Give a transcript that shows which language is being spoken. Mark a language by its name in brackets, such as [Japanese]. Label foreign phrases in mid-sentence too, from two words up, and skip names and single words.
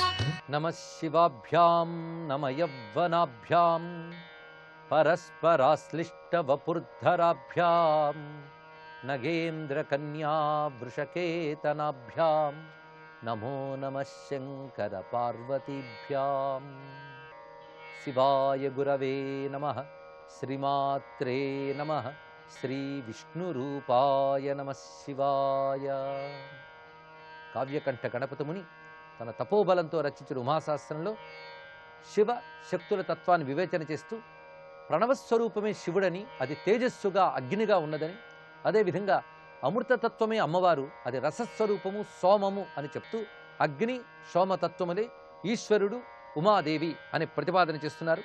[Sanskrit] नमः शिवाभ्यां नमः यौवनाभ्यां परस्पराश्लिष्टवपुर्धराभ्यां नगेन्द्रकन्या वृषकेतनाभ्यां नमो नमः शङ्करपार्वतीभ्यां। शिवाय गुरवे नमः, श्रीमात्रे नमः, श्रीविष्णुरूपाय नमः शिवाय। [Telugu] కావ్యకంఠ గణపతి ముని తన తపోబలంతో రచించిన ఉమాశాస్త్రంలో శివ శక్తుల తత్వాన్ని వివేచన చేస్తూ ప్రణవస్వరూపమే శివుడని, అది తేజస్సుగా అగ్నిగా ఉన్నదని, అదేవిధంగా అమృతతత్వమే అమ్మవారు, అది రసస్వరూపము సోమము అని చెప్తూ అగ్ని సోమతత్వములే ఈశ్వరుడు ఉమాదేవి అని ప్రతిపాదన చేస్తున్నారు.